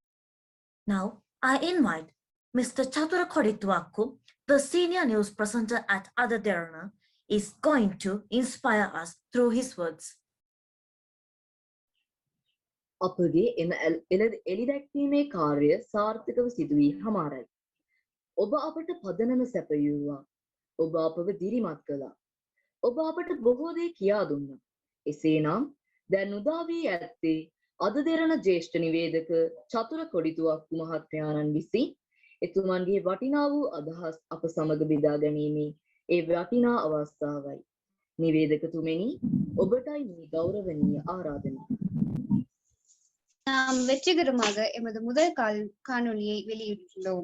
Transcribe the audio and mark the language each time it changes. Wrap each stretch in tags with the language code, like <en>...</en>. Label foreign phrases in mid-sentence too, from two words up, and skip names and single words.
<en>Now, I invite Mr. Chatura Kodituakku, the senior news presenter at Adaderana, is going to inspire us through his words.</en> <si>අපගේ එම එළිදැක්වීමේ කාර්ය සාර්ථකව සිදු වී හමාරයි. ඔබ අපට පදනම සැපයුවා. ඔබ අපව දිරිමත් කළා. ඔබ අපට බොහෝ දේ කියා දුන්නා. එසේනම් දැන් උදා වී ඇත්තේ අද දෙරණ ජ්‍යෙෂ්ඨ නිවේදක චතුර කොඩිතුවක්කු මහත්මයාණන් විසින් එතුමන්ගේ වටිනා වූ අදහස් අප සමග බෙදා ගැනීමේ ඒ වටිනා අවස්ථාවයි. නිවේදකතුමනි, ඔබටයි මේ ගෞරවනීය ආරාධනය.</si> <ta>நாம் வெற்றிகரமாக எமது முதல் காணொளியை வெளியிட்டுள்ளோம்.</ta>